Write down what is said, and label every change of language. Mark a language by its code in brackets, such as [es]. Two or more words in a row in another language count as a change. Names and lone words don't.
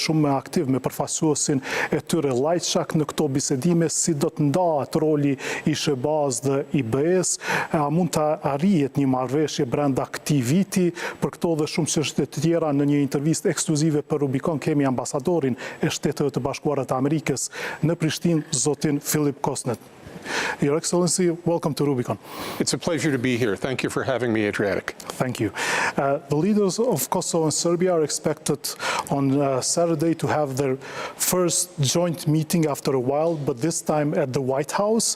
[sq] shumë më aktiv me përfaqësuesin e tyre Lajçak në këto bisedime, si do të ndahet roli i SHBA-s dhe i BE-s, a mund të arrihet një marrëveshje brenda këtij viti? Për këto dhe shumë çështje të tjera, në një intervistë ekskluzive për Rubikon kemi ambasadorin e Shteteve të Bashkuara të Amerikës në Prishtinë, zotin Kosnett. [en] Your Excellency, welcome to Rubikon. It's a pleasure to be here. Thank you for having me, Adriatic. Thank you. The leaders of Kosovo and Serbia are expected on Saturday to have their first joint meeting after a while, but this time at the White House.